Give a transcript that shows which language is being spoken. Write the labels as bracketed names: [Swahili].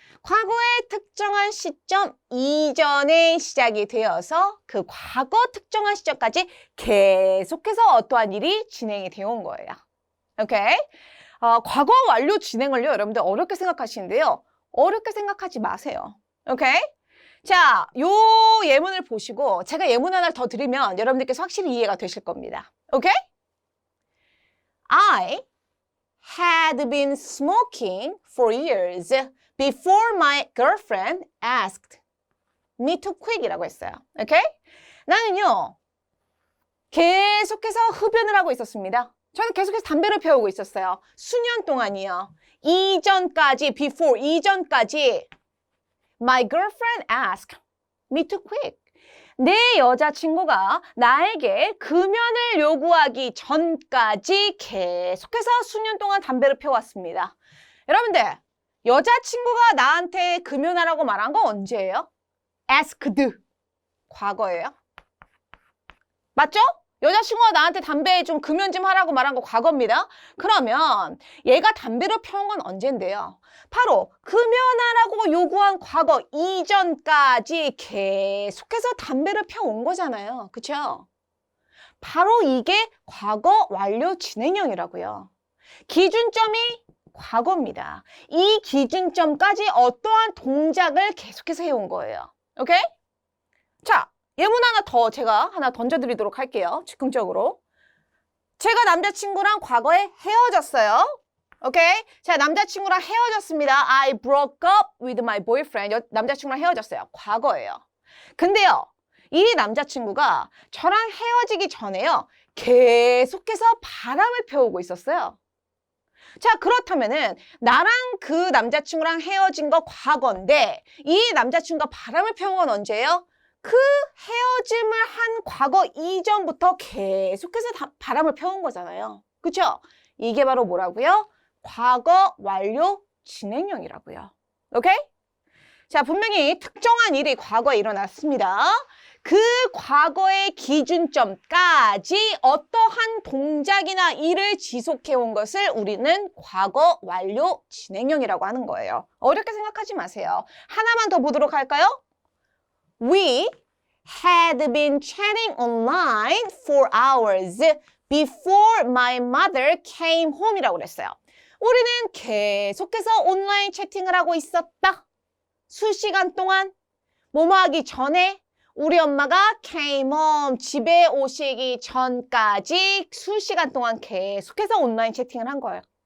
[Korean] 과거의 특정한 시점 이전에 시작이 되어서 그 과거 특정한 시점까지 계속해서 어떠한 일이 진행이 되어 온 거예요. 오케이? 과거 완료 진행을요, 여러분들 어렵게 생각하시는데요. 어렵게 생각하지 마세요. 오케이? 자, 요 예문을 보시고 제가 예문 하나를 더 드리면 여러분들께서 확실히 이해가 되실 겁니다. 오케이? [English] I had been smoking for years before my girlfriend asked me to quit [Korean] 이라고 했어요. 오케이? 나는요, 계속해서 흡연을 하고 있었습니다. 저는 계속해서 담배를 피우고 있었어요. 수년 동안이요. 이전까지, before, 이전까지 [English] my girlfriend asked me to quit. [Korean] 내 여자친구가 나에게 금연을 요구하기 전까지 계속해서 수년 동안 담배를 피워왔습니다. 여러분들, 여자친구가 나한테 금연하라고 말한 건 언제예요? asked. 과거예요. 맞죠? 여자친구가 나한테 담배 좀 금연 좀 하라고 말한 거 과거입니다. 그러면 얘가 담배를 피운 건 언젠데요? 바로 금연하라고 요구한 과거 이전까지 계속해서 담배를 피워온 거잖아요. 그렇죠? 바로 이게 과거 완료 진행형이라고요. 기준점이 과거입니다. 이 기준점까지 어떠한 동작을 계속해서 해온 거예요. 오케이? 자, 예문 제가 하나 던져드리도록 할게요. 즉흥적으로. 제가 남자친구랑 과거에 헤어졌어요. 오케이? 자, 남자친구랑 헤어졌습니다. [English] I broke up with my boyfriend. [Korean] 남자친구랑 헤어졌어요. 과거예요. 근데요, 이 남자친구가 저랑 헤어지기 전에요, 계속해서 바람을 피우고 있었어요. 자, 그렇다면은 나랑 그 남자친구랑 헤어진 거 과거인데 이 남자친구가 바람을 피운 건 언제예요? 그 헤어짐을 한 과거 이전부터 계속해서 바람을 펴온 거잖아요. 그렇죠? 이게 바로 뭐라고요? 과거 완료 진행형이라고요. 오케이? 자, 분명히 특정한 일이 과거에 일어났습니다. 그 과거의 기준점까지 어떠한 동작이나 일을 지속해온 것을 우리는 과거 완료 진행형이라고 하는 거예요. 어렵게 생각하지 마세요. 하나만 더 보도록 할까요? [English] We had been chatting online for hours before my mother came home [Korean] 이라고 그랬어요. 우리는 계속해서 온라인 채팅을 하고 있었다. 수시간 동안 뭐뭐 하기 전에 우리 엄마가 [English] came home, [Korean] 집에 오시기 전까지 수시간 동안 계속해서 온라인 채팅을 한 거예요.